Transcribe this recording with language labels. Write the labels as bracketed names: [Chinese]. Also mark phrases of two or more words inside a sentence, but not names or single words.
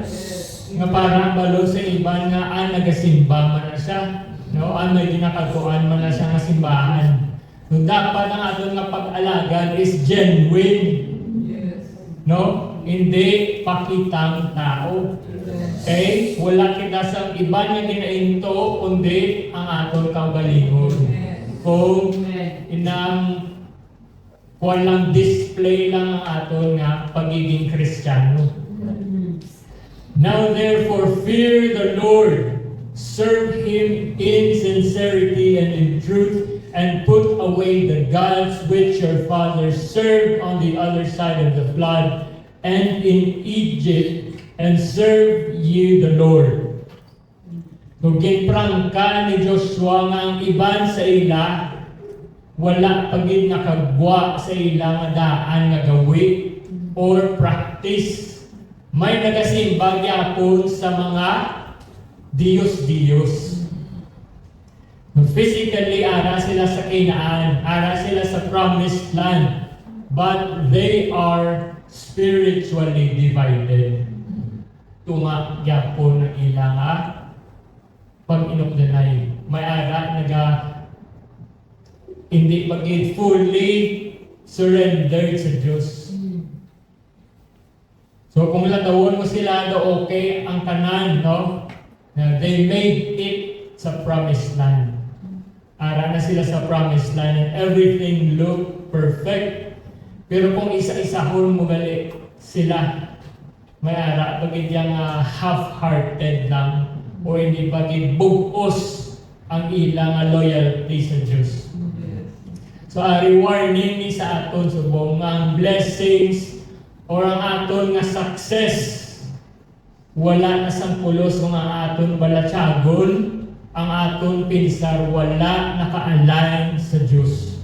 [Hiligaynon] Nga parang balo sa iban nga nagasimba man na siya. No? May ginakatuan man na siya nga simbahan. So dapat ang ato nga pag-alagad [English] is genuine. [Hiligaynon] No? Hindi pakitang tao. Okay? Wala kita sa iba niya ginainto, kundi ang aton kaugalingon. Kung inang walang display lang ang aton nga pagiging Kristiyano. [English] Now therefore fear the Lord, serve Him in sincerity and in truth, and put away the gods which your fathers served on the other side of the flood and in Egypt, and serve ye the Lord. [Hiligaynon] Kung ginprangka ni Joshua nga ang iban sa ila, wala pagin nakagwa sa ila nga daan nga gawi or practice. May nagasimba gyapon sa mga Diyos-Diyos. Physically, ara sila sa Canaan, ara sila sa Promised Land, [English] but they are spiritually divided. [Hiligaynon] Tunga gyapon ng ilang pag-inukdanay. May ara hindi maging [English] fully surrendered [Hiligaynon] sa Diyos. So kung latawon mo sila do okay ang kanan, no? [English] They made it sa Promised Land. [Hiligaynon] Ara na sila sa Promised Land [English] and everything looked perfect. [Hiligaynon] Pero kung isa-isahon mo gali sila, may ara bagid yang half-hearted lang o hindi bagid bugos ang ilang loyalty sa Diyos. So warning ni sa aton subong nga blessings or ang aton nga success wala na sang pulos kung ang aton balatsagon, ang aton pinsar wala naka-align sa Diyos.